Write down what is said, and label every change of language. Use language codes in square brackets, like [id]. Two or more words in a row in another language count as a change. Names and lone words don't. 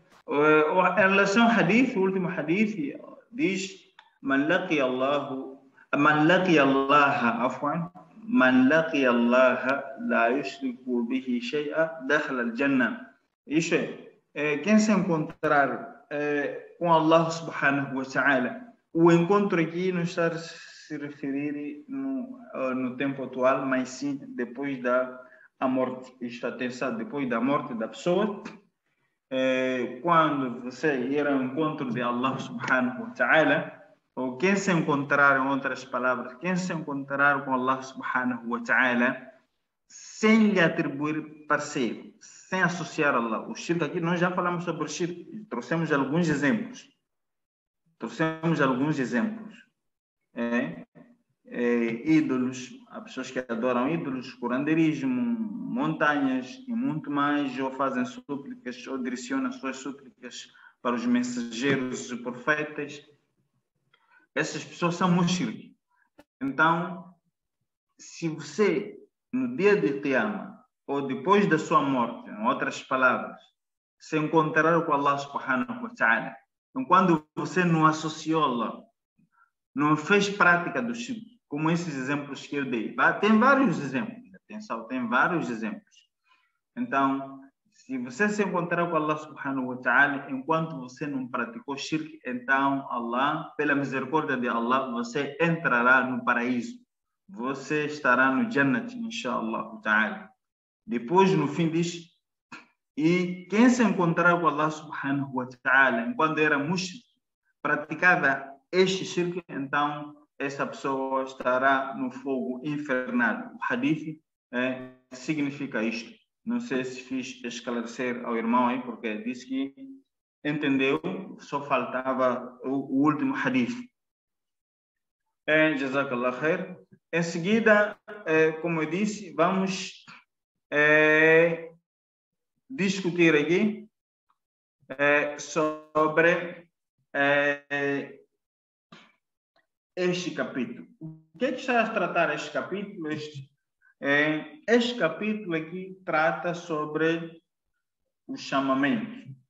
[pt] Em relação ao hadith, o último hadith diz: [ar] من لقي الله لا يشرك به شيئا دخل الجنة. [pt] Isso quem se encontrar com [ar] الله سبحانه وتعالى. [pt] O encontro aqui não está a se referir no tempo atual, mas sim depois da morte. Isto, atenção, depois da morte da pessoa, quando você ir ao encontro de [ar] الله سبحانه وتعالى, [pt] ou quem se encontrar, em outras palavras, quem se encontrar com [ar] الله سبحانه وتعالى, [pt] sem lhe atribuir parceiro, sem associar Allah. O shirk aqui, nós já falamos sobre o shirk, trouxemos alguns exemplos. Ídolos, há pessoas que adoram ídolos, curanderismo, montanhas e muito mais, ou fazem súplicas, ou direcionam suas súplicas para os mensageiros e profetas. Essas pessoas são mushrik. Então, se você, no dia de Qiyamah, ou depois da sua morte, em outras palavras, se encontrar com [ar] الله سبحانه وتعالى, [pt] quando você não associou Allah, não fez prática do shirk, como esses exemplos que eu dei. Tem vários exemplos, atenção, tem vários exemplos. Então, se você se encontrar com [ar] الله سبحانه وتعالى, [pt] enquanto você não praticou shirk, então Allah, pela misericórdia de Allah, você entrará no paraíso. Você estará no Jannat, [ar] إن شاء الله تعالى. [pt] Depois, no fim diz, e quem se encontrar com [ar] الله سبحانه وتعالى, [pt] enquanto era mushrik, praticava este shirk, então essa pessoa estará no fogo infernal. O hadith significa isto. Não sei se fiz esclarecer ao irmão aí, porque disse que entendeu, só faltava o último hadith. [ar] جزاك الله خيرا. [pt] Em seguida, como eu disse, vamos discutir aqui sobre este capítulo. O que está a tratar este capítulo? Este capítulo aqui trata sobre o chamamento.